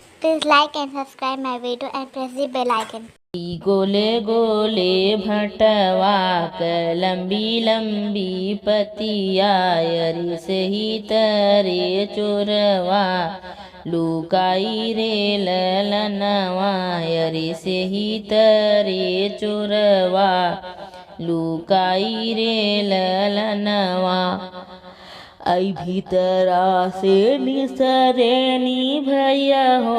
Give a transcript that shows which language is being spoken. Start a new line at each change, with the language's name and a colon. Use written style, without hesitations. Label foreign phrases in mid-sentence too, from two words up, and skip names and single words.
English: Please like and subscribe my video and press the bell icon.
Bhojpuri: गोले गोले भटवा क लंबी लंबी पतिया यरी सही तरे चोरवा लुकाई रे ललनवा यरी सही तरे चोरवा लुकाई रे ललनवा आई भीतरा से निसरेनी भैया हो